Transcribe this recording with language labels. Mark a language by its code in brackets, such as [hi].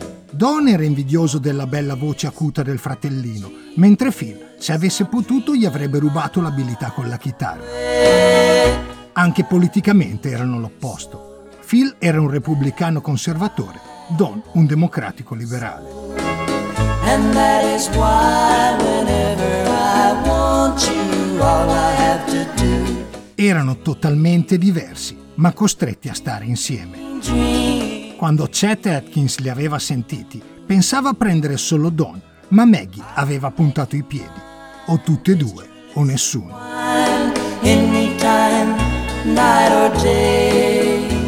[it] Don era invidioso della bella voce acuta del fratellino, mentre Phil, se avesse potuto, gli avrebbe rubato l'abilità con la chitarra. Anche politicamente erano l'opposto. Phil era un repubblicano conservatore, Don un democratico liberale. [en] And that is why whenever I want you, all I have to do. [it] Erano totalmente diversi, ma costretti a stare insieme. Quando Chet Atkins li aveva sentiti, pensava a prendere solo Don, ma Maggie aveva puntato i piedi. O tutte e due, o nessuno. [en] Anytime, night or day.